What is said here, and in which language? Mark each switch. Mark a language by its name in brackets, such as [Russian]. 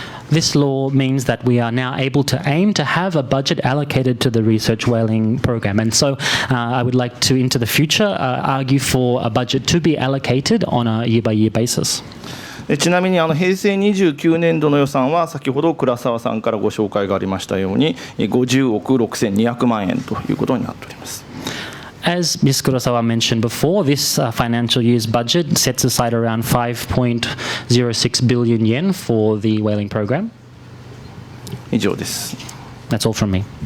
[English] This law means that we are now able to aim to have a budget allocated to the research whaling program. And so I would like to, into the future, argue for a budget to be allocated on a year-by-year basis. [Japanese] ちなみに平成29年度の予算は先ほど倉沢さんからご紹介がありましたように50億6200万円ということになっております。 [English] As Ms. Kurasawa mentioned before, this financial year's budget sets aside around 5.06 billion yen for the whaling program. [Japanese] 以上です。 [English] That's all from me.